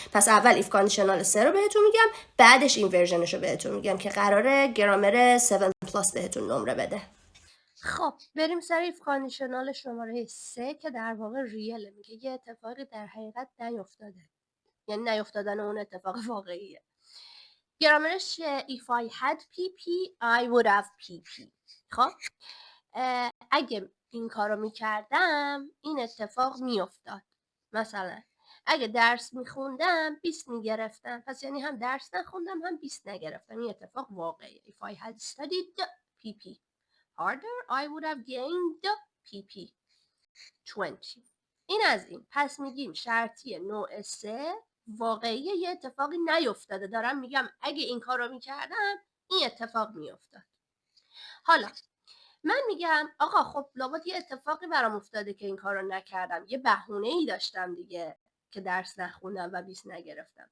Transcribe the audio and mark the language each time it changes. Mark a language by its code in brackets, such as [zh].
[fa] پس اول ایف کاندیشنال 3 رو بهتون میگم، بعدش اینورژنش رو بهتون میگم که قراره گرامر 7 پلاس بهتون نمره بده. خب بریم سر ایف کاندیشنال شماره 3 که در واقع ریله، میگه یه اتفاقی در حقیقت نیفتاده، یعنی نیفتادن اون اتفاق واقعیه. [en] گرامرش if I had PP I would have PP. [fa] خب اگه این کارو میکردم این اتفاق میافتاد. مثلا اگه درس میخوندم 20 میگرفتم، پس یعنی هم درس نخوندم هم 20 نگرفتم. این اتفاق واقعیه. [en] if I had studied PP harder I would have gained PP 20. [fa] این از این. پس میگیم شرطی نوع 3 واقعیه، یه اتفاقی نیفتاده. دارم میگم اگه این کار رو میکردم این اتفاق میافتاد. حالا من میگم آقا خب لابد یه اتفاقی برام افتاده که این کار رو نکردم، یه بهونه ای داشتم دیگه که درس نخوندم و 20 نگرفتم.